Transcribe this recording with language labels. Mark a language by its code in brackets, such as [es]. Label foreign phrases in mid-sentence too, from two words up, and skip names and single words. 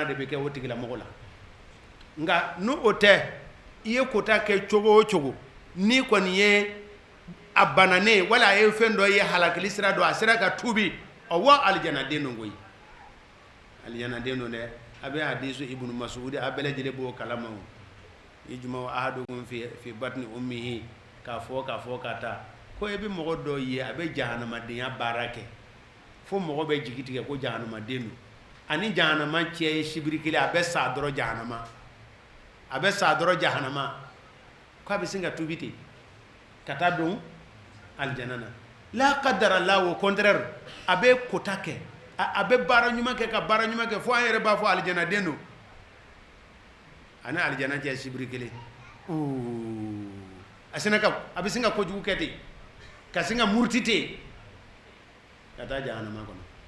[bm] de bɛ kɛ o tigila mɔgɔ la nka n'o tɛ i ye kota kɛ cogo o cogo ni kɔni ye a bananen wala a ye fɛn dɔ ye halakili sira dɔ a sera ka tubi wa alijanaden don koyi alijanaden don dɛ a bɛ hadisu ibnu mas'ud a bɛɛ lajɛlen b'o kalama [ar] إجماع أحدكم في بطن أمه [bm] k'a fɔ ka taa ko e bɛ mɔgɔ dɔ ye a bɛ jahanamadenya baara kɛ fo mɔgɔ bɛ jigi tigɛ ko jahanamaden don ani jahanama cɛ ye sibiri kelen a bɛ sa dɔrɔn jahanama ko a bɛ sin ka tubi ten ka taa don aljana na la qadara la [fr] au contraire [bm] a bɛ kota kɛ a bɛ baara ɲuman kɛ ka baara ɲuman kɛ fo an yɛrɛ b'a fɔ aljanaden don ani aljana cɛ sibiri kelen a bɛ sin ka kojugu kɛ ten ka sin ka muruti ten ka taa jahanama kɔnɔ